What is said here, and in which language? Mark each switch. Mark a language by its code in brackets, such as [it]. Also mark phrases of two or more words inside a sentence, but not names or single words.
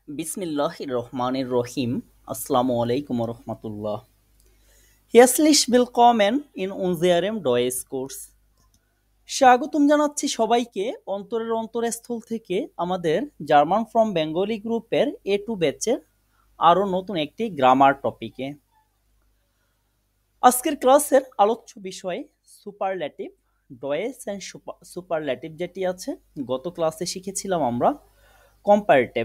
[ar] بسم الله الرحمن الرحيم. السلام عليكم ورحمة الله. [de] Herzlich willkommen in unserem Deutsch Kurs. [bn] স্বাগতম জানাচ্ছি সবাইকে অন্তরের অন্তরস্থল থেকে আমাদের জার্মান ফ্রম বেঙ্গলি গ্রুপের A2 ব্যাচের আরও নতুন একটি [en] grammar topic. [bn] আজকের ক্লাসের আলোচ্য বিষয় সুপারল্যাটিভ, ডয়েস [en] and superlative [bn] যেটি আছে গত ক্লাসে শিখেছিলাম আমরা কম্পারেটিভ।